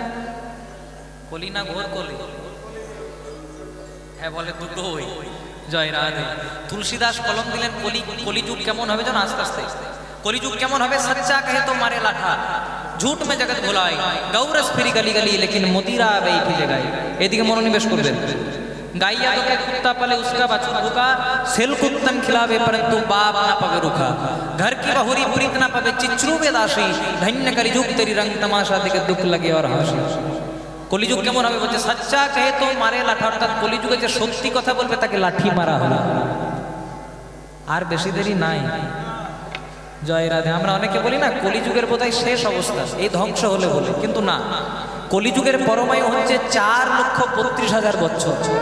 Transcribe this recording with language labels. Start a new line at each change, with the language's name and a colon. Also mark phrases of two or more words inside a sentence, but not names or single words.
Bangla: কলি না ঘোর কলি? হ্যাঁ বলে দুটোই। জয় রাধে। তুলসীদাস কলম দিলেন কলি। কলিযুগ কেমন হবে জানো? আস্তে আস্তে কলিযুগ কেমন হবে?
Hindi: सच्चा कहे तो मारे लाठा, झूठ में जगत भुलाई, गौरस फिरी गली गली लेकिन मदिरा बैठी जायगाय।
Bangla: এদিকে মনোনিবেশ করবেন।
Hindi: गाइया तो के कुत्ता पले उसका बच्चा भूखा, सेल कुत्तन खिलावे परंतु बाप ना पवे रुखा, घर की बहुरी प्रीत ना पवे चिच्रू बेदासी, धन्य कलिजुग तेरी रंग तमाशा देखे दुख लगे और हासि।
Bangla: কলিযুগ কেমন হবে বলছে?
Hindi: सच्चा कहे तो मारे लाठा।
Bangla: অর্থাৎ কলিযুগে যে সত্যি কথা বলবে তাকে লাঠি মারা হবে। আর বেশি দেরি নাই। জয় রাধে। আমরা অনেকে বলি না কলিযুগের বোধহয় শেষ অবস্থা, এই ধ্বংস হলে বলে, কিন্তু না, কলিযুগের পরমায়ু হচ্ছে 4,32,000 বছর।